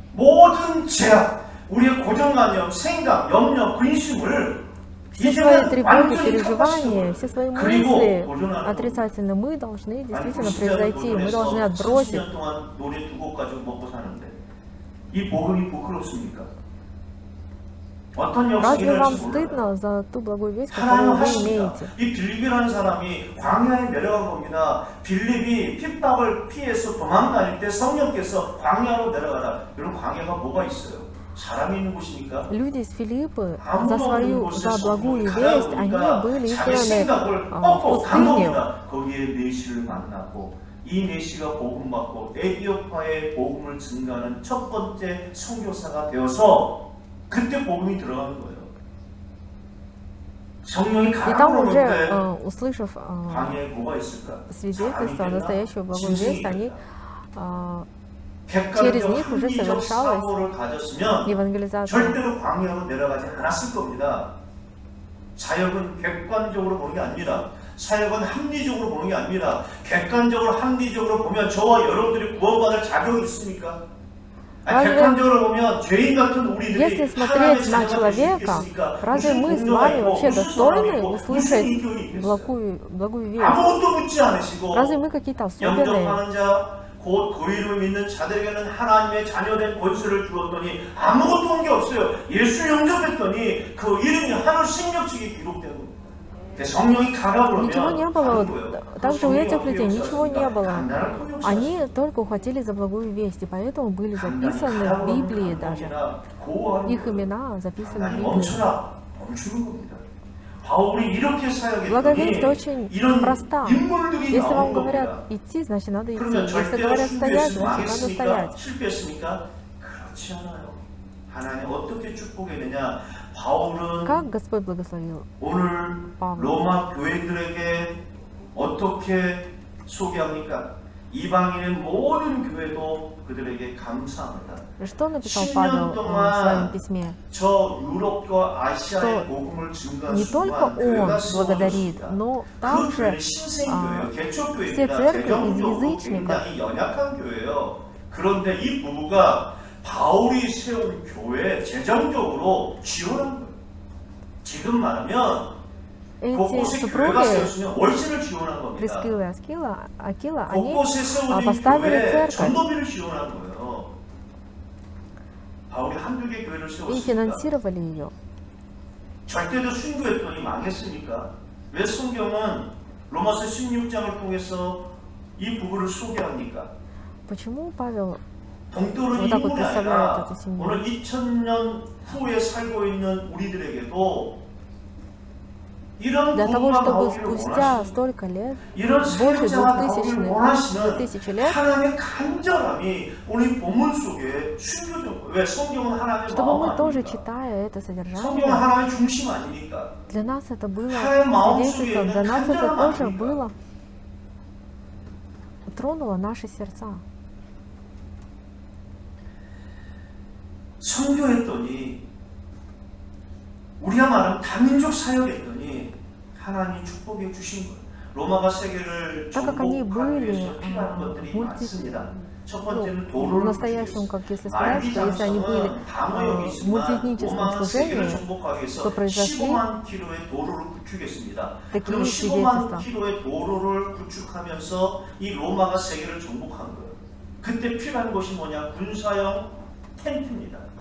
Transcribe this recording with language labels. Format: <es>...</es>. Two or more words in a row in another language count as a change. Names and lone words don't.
<ru>Все свои тревоги, переживания, все свои мысли отрицательные мы должны действительно превзойти, мы должны отбросить. Разве вам стыдно за ту благую весть, которую вы имеете?</ru> <ko>이 빌립이라는 사람이 광야에 내려간 겁니다. 빌립이 핍박을 피해서 도망다닐 때 성령께서 광야로 내려가라. 여러분 광야가 뭐가 있어요? 사람이 있는 곳입니까?</ko> <ru>Люди из Филиппы за благую весть, они были изгнаны в пустыню.</ru> <ko>거기에 메시를 만나고 이 메시가 복음 받고 에티오피아의 복음을 증가하는 첫 번째 선교사가 되어서 그때 복음이 들어가는 거예요.</ko> <ru>И там уже, услышав свидетельство, настоящую благую весть, они через них уже</ru> <ko>합리적</ko> <ru>совершалась</ru> <ko>사고를 가졌으면</ko> <ru>евангелизация.</ru> <ko>절대로 광야로 내려가지 않았을 겁니다. 사역은 객관적으로 보는 게 아닙니다. 사역은 합리적으로 보는 게 아닙니다. 객관적으로 합리적으로 보면 저와 여러분들이 구원받을 자격이 있습니까? 객관적으로 보면 죄인 같은 우리들이</ko> <ru>Если смотреть на человека, разве мы с вами вообще достойны услышать благую весть?</ru> <ko>아무것도 묻지 않으시고</ko> <ru>Разве мы какие-то особенные?</ru> <ko>영접하는 자, 곧 그 이름을 믿는 자들에게는 하나님의 자녀된 권세를 주었더니 아무것도 한 게 없어요. 예수 영접했더니 그 이름이 하늘 생명책에 기록된 겁니다. 성령이 가라 그러면</ko> <ru>Ничего не было.</ru> <ko>가는 거예요.</ko> <ru>Также у этих людей ничего не было.</ru> <ko>간단한 통역사.</ko> <ru>Они только ухватились за благую весть, и поэтому были записаны в Библии даже. Их имена записаны в Библии.</ru> <ko>멈춰라. 멈추는 겁니다. 바울이 이렇게</ko> <ru>Благовесть</ru> <ko>사역했더니</ko> <ru>очень</ru> <ko>이런</ko> <ru>проста.</ru> <ko>인물들이</ko> <ru>Если</ru> <ko>나온</ko> <ru>вам</ru> <ko>겁니다.</ko> <ru>говорят идти, значит надо идти.</ru> <ko>그러면</ko> <ru>Если</ru> <ko>절대로</ko> <ru>говорят стоять,</ru> <ko>순교했으면</ko> <ru>значит надо</ru> <ko>망했습니까?</ko> <ru>стоять.</ru> <ko>실패했습니까? 그렇지 않아요. 하나님 어떻게 축복했느냐? 바울은</ko> <ru>Как Господь благословил?</ru> <ko>오늘 바울. 로마 교회들에게 어떻게 소개합니까? 이방인의 모든 교회도 그들에게 감사합니다.</ko> <ru>Что написал</ru> <ko>10년</ko> <ru>Павел в</ru> <ko>동안</ko> <ru>своем письме?</ru> <ko>저 유럽과 아시아의</ko> <ru>что</ru> <ko>복음을 증거한</ko> <ru>Не только</ru> <ko>순간</ko> <ru>он</ru> <ko>교회가</ko> <ru>благодарит,</ru> <ko>세워졌습니다.</ko> <ru>но</ru> <ko>그</ko> <ru>также</ru> <ko>교회는 신생교회예요.</ko> <ru>все</ru> <ko>개척교회입니다.</ko> <ru>церкви из</ru> <ko>재정적으로</ko> <ru>язычников.</ru> <ko>굉장히 연약한 교회예요. 그런데 이 부부가 바울이 세운 교회에 재정적으로 지원한 거예요. 지금 말하면</ko> <ru>Эти</ru> <ko>곳곳에 교회가</ko> <ru>супруги,</ru> <ko>세웠으면 월세를 지원한 겁니다.</ko> <ru>Прискила и Акила, они</ru> <ko>곳곳에 세워진</ko> <ru>поставили</ru> <ko>교회에</ko> <ru>церковь</ru> <ko>전도비를 지원한 거예요. 바울이 한두 개 교회를</ko> <ru>и</ru> <ko>세웠습니다.</ko> <ru>финансировали ее.</ru> <ko>절대로 순교했더니 망했습니까? 왜 성경은 로마서 16장을 통해서 이 부부를 소개합니까?</ko> <ru>Почему Павел</ru> <ko>동떨어진</ko> <ru>Вот так вот</ru> <ko>인물이</ko> <ru>представляют</ru> <ko>아니라</ko> <ru>эту семью.</ru> <ko>오늘 2000년 후에 살고 있는 우리들에게도 이런</ko> <ru>для того,</ru> <ko>부부가</ko> <ru>чтобы</ru> <ko>나오기를</ko> <ru>спустя</ru> <ko>원하시는</ko> <ru>столько лет,</ru> <ko>이런</ko> <ru>больше</ru> <ko>사역자가 나오기를 원하시는</ko> <ru>2000 лет,</ru> <ko>하나님의 간절함이 오늘 본문 속에 숨겨진 거예요. 왜? 성경은 하나님의</ko> <ru>чтобы</ru> <ko>마음</ko> <ru>мы тоже,</ru> <ko>아닙니까?</ko> <ru>читая это</ru> <ko>성경은</ko> <ru>содержание,</ru> <ko>하나님의 중심 아닙니까?</ko> <ru>для нас это было</ru> <ko>하나님의 마음 속에</ko> <ru>свидетельством,</ru> <ko>있는</ko> <ru>для нас это</ru> <ko>간절함</ko> <ru>тоже</ru> <ko>아닙니까?</ko> <ru>было, тронуло наши сердца.</ru> <ko>선교했더니 우리가 말하는 다민족 사역했더니 하나님 축복해 주신 거예요. 로마가 세계를</ko> <ru>Так как они</ru> <ko>정복하기</ko> <ru>были</ru> <ko>위해서 필요한 것들이 많습니다. 첫 번째는</ko> <ru>в</ru> <ko>도로를</ko> <ru>настоящем, как если сказать,</ru> <ko>말기</ko> <ru>что если они были</ru> <ko>장성은 방어력이</ko> <ru>в</ru> <ko>있지만</ko> <ru>мультиэтническом</ru> <ko>로마는 세계를</ko> <ru>служении,</ru> <ko>정복하기 위해서</ko> <ru>또 произошли</ru> <ko>15만 킬로의 도로를 구축했습니다.</ko> <ru>такие</ru> <ko>그럼 15만</ko> <ru>свидетельства.</ru> <ko>킬로의 도로를 구축하면서 이 로마가 세계를 정복한 거예요. 그때 필요한 것이 뭐냐? 군사용 텐트입니다.</ko>